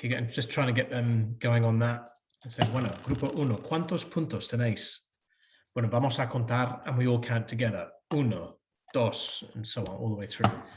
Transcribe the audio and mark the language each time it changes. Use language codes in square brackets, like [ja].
[en] Just trying to get them going on that. And say, [es] bueno, grupo uno, ¿cuántos puntos tenéis? Bueno, vamos a contar, [en] and we all count together. [es] Uno, dos, [en] and so on, all the way through.